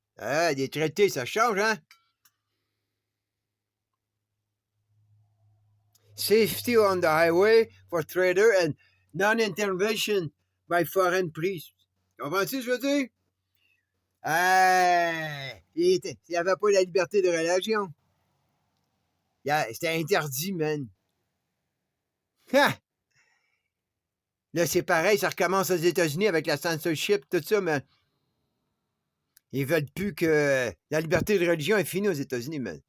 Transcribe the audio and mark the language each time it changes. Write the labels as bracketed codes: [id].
[fr] Ah, des traités, ça change, hein? [en] Safety on the highway for trader and non-intervention by foreign priests. [fr] Comprends-tu ce que je veux dire? Il n'y avait pas la liberté de religion. C'était interdit, man. Ha! Là, c'est pareil, ça recommence aux États-Unis avec la censorship, tout ça, mais ils veulent plus que la liberté de religion est finie aux États-Unis, man.